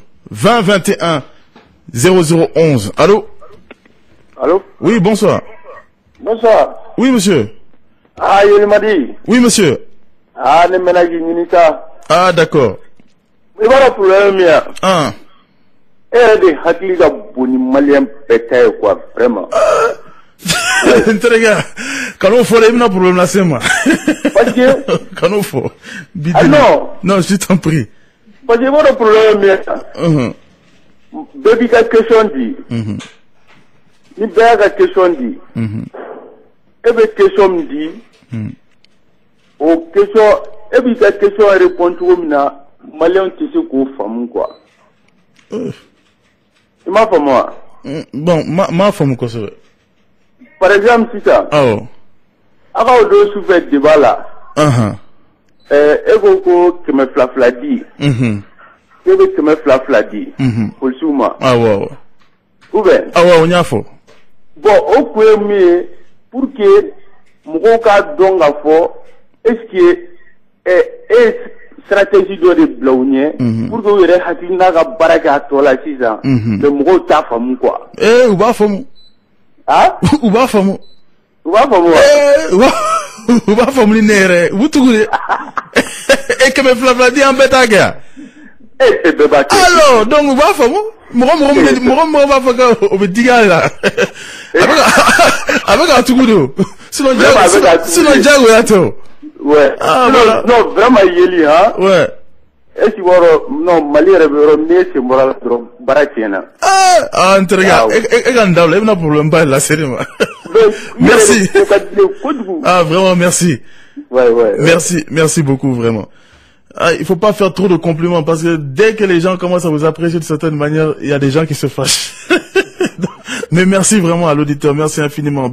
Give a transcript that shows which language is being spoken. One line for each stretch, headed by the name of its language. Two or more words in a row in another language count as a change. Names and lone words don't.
French: 20 21 0011. Allô? Allô? Oui, bonsoir. Bonsoir. Oui, monsieur. Il m'a dit. Oui, monsieur. Les ménages Ninita. D'accord. Il va pour le mien.
Bambara: des hakili ka boni malien bɛɛ
French: quoi vraiment. Entrega, quand on fait les mêmes problèmes là c'est moi. Parce que quand on fait. Non, je t'en prie. Parce que mon problème est ça. Depuis quelque question dit.
Bambara: ni bɛɛ ka question di e bɛ question min di o question e b'i ka question répondre cogo min na maliyɛnw tɛ se k'o faamu quoi i m'a faamu wa bon m'a faamu kosɛbɛ
French: par exemple sisan
Bambara: awɔ a ka o don sufɛ débat la e ko 200 di e bɛ 200 di polisiw ma awɔ
French: ou bien
Bambara: awɔ n y'a fɔ bon o kun ye min ye
French: pour que
Bambara: mɔgɔw k'a dɔn k'a fɔ
French: est-ce que
Bambara: e stratégie dɔ de bila u ɲɛ
French: pour que
Bambara: u yɛrɛ hakilina ka baara kɛ a tɔ la sisan mais mɔgɔw t'a faamu
French: quoi
Bambara: u b'a faamu u b'a faamu u b'a faamu wa u b'a faamu ni ne yɛrɛ u b'u tugu de e 200 di an bɛɛ t'a kɛ e bɛɛ b'a kɛ
French: alors donc
Bambara: u b'a faamu mɔgɔ b'a fɔ k'o bɛ digi ale la a bɛ k'a tugu de o sinon jagoya tɛ o
French: ouais non vraiment yeli hein ouais est-ce que
Bambara: non Mali yɛrɛ bɛ yɔrɔ min n'e sen bɔra la dɔrɔn baara tiɲɛna n terikɛ e ka n da o la e bɛna problème ba de lase ne ma
French: merci vraiment merci merci beaucoup vraiment. Il faut pas faire trop de compliments parce que dès que les gens commencent à vous apprécier de certaine manière, il y a des gens qui se fâchent. Mais merci vraiment à l'auditeur, merci infiniment.